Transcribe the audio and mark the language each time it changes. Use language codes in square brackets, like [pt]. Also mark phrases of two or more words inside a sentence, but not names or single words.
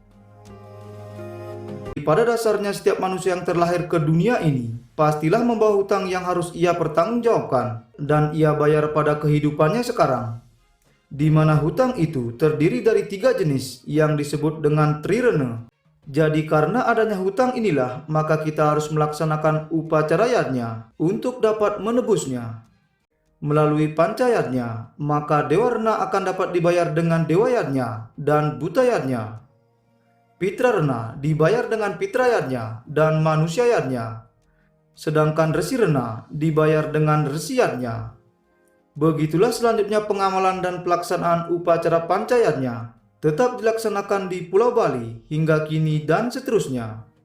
[id] Pada dasarnya setiap manusia yang terlahir ke dunia ini pastilah membawa hutang yang harus ia pertanggungjawabkan dan ia bayar pada kehidupannya sekarang, di mana hutang itu terdiri dari 3 jenis yang disebut dengan trirena. Jadi karena adanya hutang inilah maka kita harus melaksanakan upacara yatnya untuk dapat menebusnya. Melalui pancayatnya maka dewa rena akan dapat dibayar dengan dewa yatnya dan buta yatnya. Pitra rena dibayar dengan pitra yatnya dan manusia yatnya. Sedangkan resi rena dibayar dengan resi yatnya. Begitulah selanjutnya pengamalan dan pelaksanaan upacara pancayatnya tetap dilaksanakan di Pulau Bali hingga kini dan seterusnya.